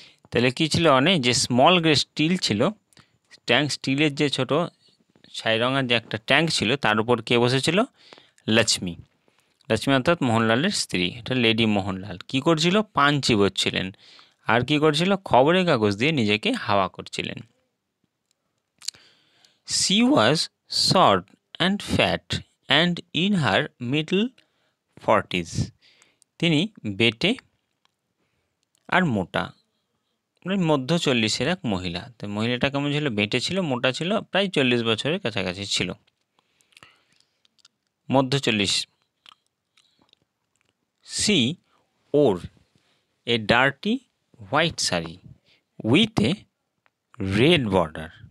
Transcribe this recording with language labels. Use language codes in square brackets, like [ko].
[bn] তাহলে কী ছিল, অনেক যে [en] small grey steel [bn] ছিল ট্যাঙ্ক, স্টিলের যে ছোট ছাই রঙের যে একটা ট্যাঙ্ক ছিল তার উপর কে বসেছিল, লক্ষ্মী। লক্ষ্মী অর্থাৎ মোহনলালের স্ত্রী, এটা লেডি মোহনলাল। কী করছিল, পান চিবোচ্ছিলেন আর কী করছিল, খবরের কাগজ দিয়ে নিজেকে হাওয়া করছিলেন। [en] She was short and fat and in her middle 40s. [bn] তিনি বেটে আর মোটা, মানে মধ্য 40-এর এক মহিলা। তো মহিলাটা কেমন ছিল, বেটে ছিল, মোটা ছিল, প্রায় 40 বছরের কাছাকাছি ছিল, মধ্য 40। [en] She wore a dirty white sari with a red border.